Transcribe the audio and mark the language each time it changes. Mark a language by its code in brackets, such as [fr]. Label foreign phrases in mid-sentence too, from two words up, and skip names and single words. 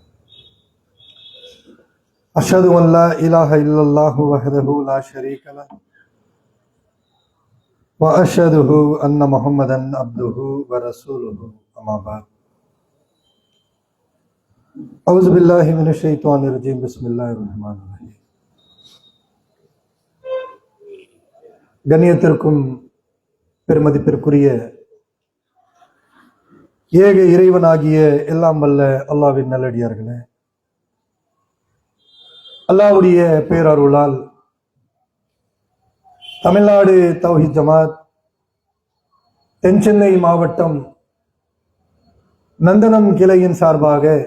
[ar] أشهد أن لا إله إلا الله وحده لا شريك له وأشهد أن محمدا عبده ورسوله أما بعد. أعوذ بالله من الشيطان الرجيم. بسم الله الرحمن الرحيم. [ta] கண்ணியத்திற்கும் பெருமதிப்பிற்குரிய ஏக இறைவனாகிய எல்லாம் வல்ல அல்லாஹ்வின் நல்லடியார்களே, அல்லாஹ்வுடைய பேரருளால் தமிழ்நாடு தௌஹீத் ஜமாத் தென்சென்னை மாவட்டம் நந்தனம் கிளையின் சார்பாக